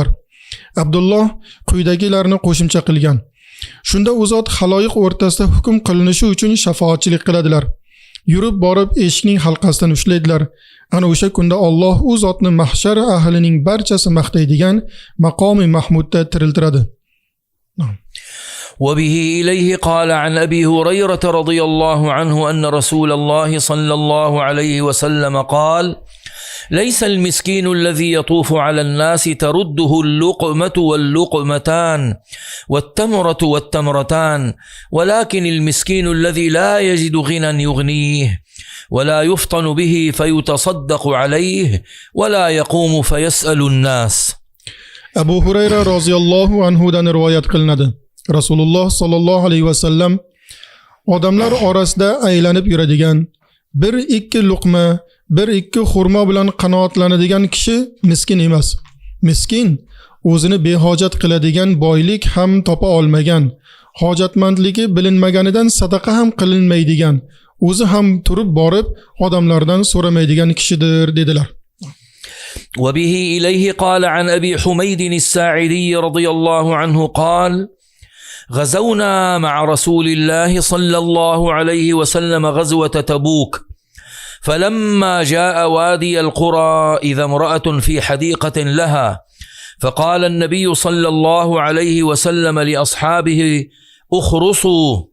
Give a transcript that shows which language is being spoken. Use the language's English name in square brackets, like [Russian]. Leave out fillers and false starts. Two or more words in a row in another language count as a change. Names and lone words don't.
[Uzbek] Abdulloh quyidagilarni qo'shimcha qilgan. Shunda u zot xaloyiq o'rtasida hukm qilinishi uchun shafoatchilik qiladilar. Yurib borib eshikning halqasidan ushlaydilar. Ana o'sha kunda Alloh u zotni mahshar ahlining barchasi maqtaydigan maqomi mahmudda tiriltiradi. [Arabic] وبه إليه قال عن أبي هريرة رضي الله عنه أن رسول الله صلى الله عليه وسلم قال: ليس المسكين الذي يطوف على الناس ترده اللقمة واللقمتان والتمرة والتمرتان، ولكن المسكين الذي لا يجد غنى يغنيه ولا يفطن به فيتصدق عليه ولا يقوم فيسأل الناس. [Uzbek] Abu Hurayra [Arabic] رضي الله عنه [Uzbek] rivoyat qilinadi. Rasululloh [Arabic] صلى الله عليه وسلم [Uzbek] odamlar orasida aylanib yuradigan, bir ikki luqma, bir ikki xurmo bilan qanoatlanadigan kishi miskin emas. Miskin o'zini behojat qiladigan, boylik ham topa olmagan, hojatmandligi bilinmaganidan sadaqa ham qilinmaydigan, o'zi ham turib borib odamlardan so'ramaydigan kishidir dedilar. [Arabic] وبه إليه قال عن أبي حميد الساعدي رضي الله عنه قال: غزونا مع رسول الله صلى الله عليه وسلم غزوة تبوك، فلما جاء وادي القرى إذا امرأة في حديقة لها، فقال النبي صلى الله عليه وسلم لأصحابه: اخرصوا،